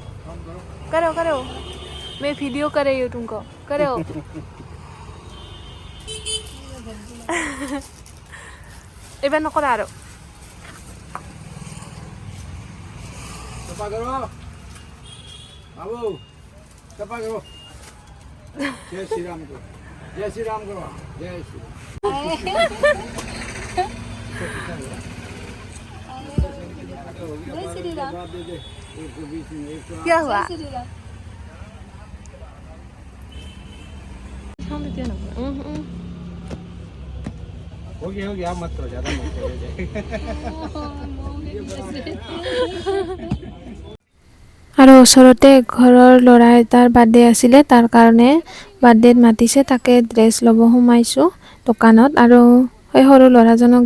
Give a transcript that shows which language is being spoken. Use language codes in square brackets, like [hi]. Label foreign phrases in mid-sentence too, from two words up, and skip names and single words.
[hi] करो करो मैं वीडियो कर रही हूँ तुमको करो [as] এবার নকৰা আৰু [hi] सफा करो बाबू सफा करो जय श्री राम करो जय श्री राम करो जय श्री राम क्या हुआ हो गया मत करो ज्यादा मत करो [as] আৰু ওচৰতে ঘৰৰ ল'ৰা এটাৰ বাৰ্থডে আছিলে তাৰ কাৰণে বাৰ্থডেত মাতিছে তাকে ড্ৰেছ ল'ব সোমাইছোঁ দোকানত আৰু সেই সৰু ল'ৰাজনক